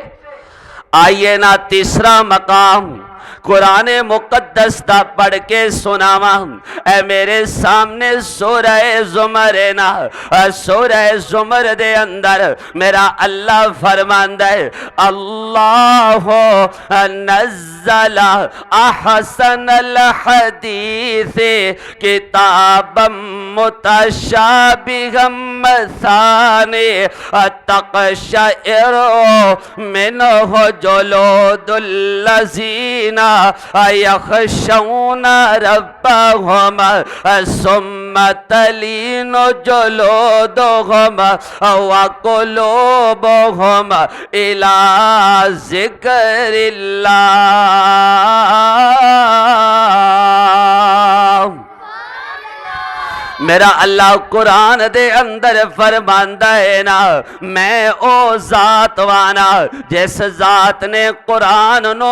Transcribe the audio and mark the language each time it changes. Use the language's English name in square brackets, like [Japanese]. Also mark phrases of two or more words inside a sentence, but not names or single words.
[Punjabi] ਆਇਏ ਨਾ ਤੀਸਰਾ ਮਕਾਮ ਕੁਰਆਨ ਮੁਕੱਦਸ ਦਾ ਪੜ੍ਹ ਕੇ ਸੁਣਾਵਾਂ ਐ ਮੇਰੇ ਸਾਹਮਣੇ ਸੂਰਹ ਜ਼ੁਮਰ ਹੈ ਨਾ ਸੂਰਹ ਜ਼ੁਮਰ है ना सूरह ज़ुमर ਦੇ ਅੰਦਰ ਮੇਰਾ ਅੱਲਾਹ ਫ਼ਰਮਾਂਦਾ ਹੈ [Arabic] الله نزل أحسن الحديث كتاباً متشابهاً مثاني تقشعر منه جلود الذين يخشون ربهم ثم تلين جلودهم وقلوبهم إلى ذكر الله. [Punjabi] ਮੇਰਾ ਅੱਲਾਹ ਕੁਰਆਨ ਦੇ ਅੰਦਰ ਫ਼ਰਮਾਂਦਾ ਹੈ ਨਾ ਮੈਂ ਓ ਜ਼ਾਤ ਵਾਂ ਨਾ ਜਿਸ ਜ਼ਾਤ ਨੇ ਕੁਰਆਨ ਨੂੰ